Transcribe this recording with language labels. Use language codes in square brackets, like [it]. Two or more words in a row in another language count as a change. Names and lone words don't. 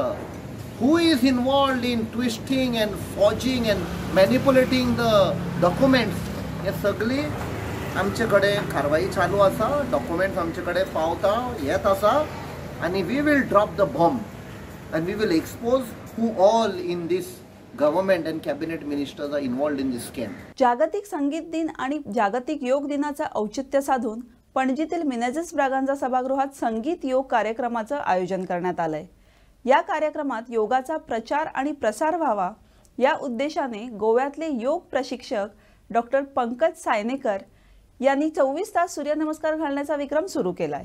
[en] Who is involved in twisting and forging and manipulating the documents. [kok] हे सगळी आमचे कडेन कारवाई चालू आसा. डॉक्युमेंट्स आमचे कडेन पावता येत आसा. [en] आणि we will drop the bomb and we will expose who all in this government and cabinet ministers are involved in this scam. [mr] जागतिक संगीत दिन आणि जागतिक योग दिनाचा औचित्य साधून पणजीतील मिनेझस ब्रागांजा सभागृहात संगीत योग कार्यक्रमाचं आयोजन करण्यात आलंय. या कार्यक्रमात योगाचा प्रचार आणि प्रसार व्हावा या उद्देशाने गोव्यातले योग प्रशिक्षक डॉक्टर पंकज सायनेकर यांनी 24 तास सूर्यनमस्कार घालण्याचा विक्रम सुरू केलाय.